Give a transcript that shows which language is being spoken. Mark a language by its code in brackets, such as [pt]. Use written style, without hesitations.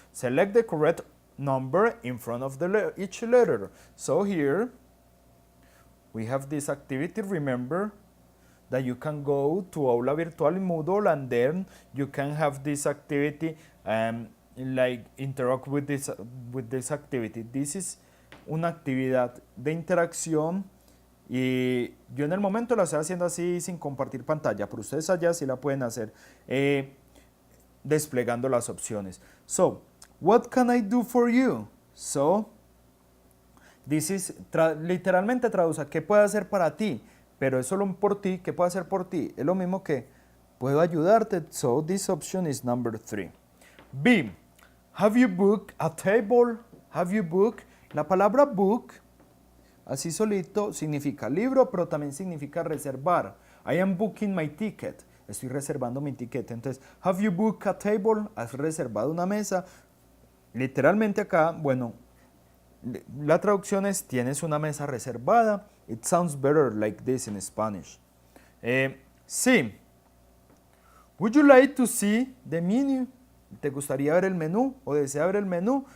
[en] Select the correct number in front of each letter. So here we have this activity. Remember that you can go to Aula Virtual in Moodle and then you can have this activity like interact with this activity. This is [es] una actividad de interacción y yo en el momento la estoy haciendo así sin compartir pantalla, pero ustedes allá sí la pueden hacer desplegando las opciones. [en] So, what can I do for you? So, this is, [es] literalmente traduce, ¿qué puedo hacer para ti? Pero es solo por ti, ¿qué puedo hacer por ti? Es lo mismo que puedo ayudarte. [en] So, this option is number 3. B, have you booked a table? Have you booked? [es] La palabra book, así solito, significa libro, pero también significa reservar. [en] I am booking my ticket. [es] Estoy reservando mi ticket. Entonces, [en] have you booked a table? [es] ¿Has reservado una mesa? Literalmente acá, bueno, la traducción es, ¿tienes una mesa reservada? [en] It sounds better like this in Spanish. C, would you like to see the menu? [es] ¿Te gustaría ver el menú o desea ver el menú?